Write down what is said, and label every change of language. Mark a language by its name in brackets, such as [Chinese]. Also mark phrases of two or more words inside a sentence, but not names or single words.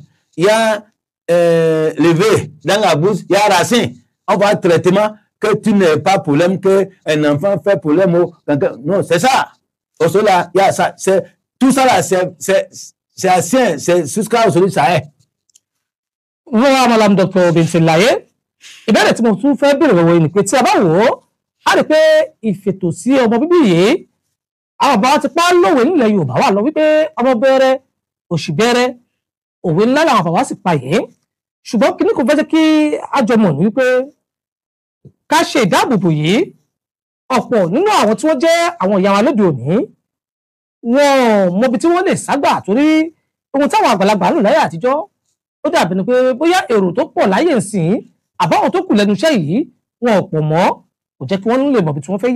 [French] Il y a levé dans la bouche, il y a racine. On va traitement que tu n'es pas problème, que un enfant fait problème. Non, c'est ça. Au cela, il y a ça. Tout ça là, c'est ancien, c'est jusqu'à aujourd'hui, ça est. Voilà, Madame Dr. Bintilaye. [Yoruba] Ìbéèrè tí mo tún fẹ́ béèrè lọ́wọ́ yìí ni pé tí a bá wò ó a rí pé ìfètò sí ọmọ bíbí yìí àwọn bàbá ti pa lówe nílẹ̀ Yorùbá wà lọ wípé ọmọ bẹ̀rẹ̀ òṣì bẹ̀rẹ̀ òwe ńlá làwọn bàbá sì pa yìí ṣùgbọ́n kíní kò fẹ́ jẹ́ kí a jọ mọ̀ ní wípé ká ṣe ìdáàbòbò yìí ọ̀pọ̀ nínú àwọn tí wọ́n jẹ́ àwọn ìyá wa lóde òní wọn mọbi tí wọ́n lè ságbà torí ohun táwọn àgbàlagbà ń lò láyé àtijọ́ ó dàbí ni pé bóyá èrò tó pọ̀ láyé ìsìn àbáwọn tó kù lẹ́nu iṣẹ́ yìí wọn ò pọ̀ mọ́ kò jẹ́ kí wọ́n lè mọ̀ bí tí wọ́n fẹ́ yà.